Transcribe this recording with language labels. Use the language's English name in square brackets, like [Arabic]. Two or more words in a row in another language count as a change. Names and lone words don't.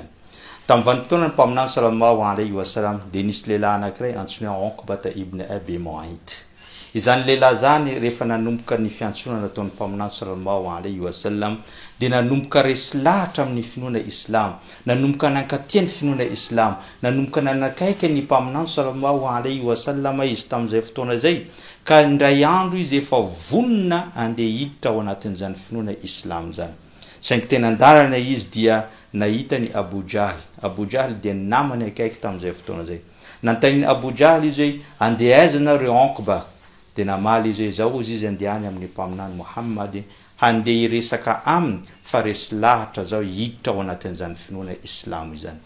[Malagasy] Tamin'ny vanim-potoana ny mpaminany [Arabic] صلى الله عليه وسلم [Malagasy] de nisy lehilahy anankiray antsoina Uqbata ibn Abi Mu'ayt. Izany lehilahy zany rehefa nanomboka ny fiantsonana nataon'ny mpaminany [Arabic] صلى الله عليه وسلم [Malagasy] de nanomboka resy lahatra amin'ny finoana islam, nanomboka nankatia ny finoana islam, nanomboka nanakaiky ny mpaminany [Arabic] صلى الله عليه وسلم [Malagasy] izy tamin'izay fotoana zay, ka indray andro izy efa vonona andeha hiditra ao anatin'izany finoana islam zany. Saingy tena andalana izy dia nahita ny Abu Jahl. Abu Jahl dia namany akaiky tamin'izay fotoana zay. Nantaniny Abu Jahl izy hoe andeha aiza nareo Uqba, de namaly izy hoe zao izy andehany amin'ny mpaminany Muhammad handeha hiresaka aminy fa resy lahatra zao hiditra ao anatin'izany finoana islam izany.